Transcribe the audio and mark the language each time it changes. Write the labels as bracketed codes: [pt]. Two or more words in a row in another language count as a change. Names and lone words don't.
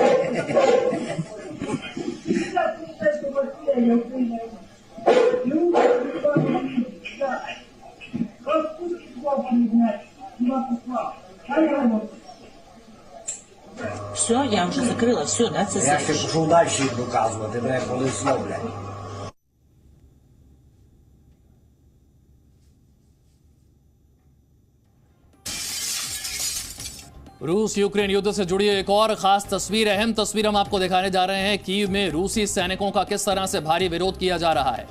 [ru] Все, я уже закрыла, все, да, [uk] це Я ще пішов далі їх доказувати, блядь, коли знов, блядь. [hi] रूस यूक्रेन युद्ध से जुड़ी एक और खास तस्वीर, अहम तस्वीर हम आपको दिखाने जा रहे हैं। कीव में रूसी सैनिकों का किस तरह से भारी विरोध किया जा रहा है।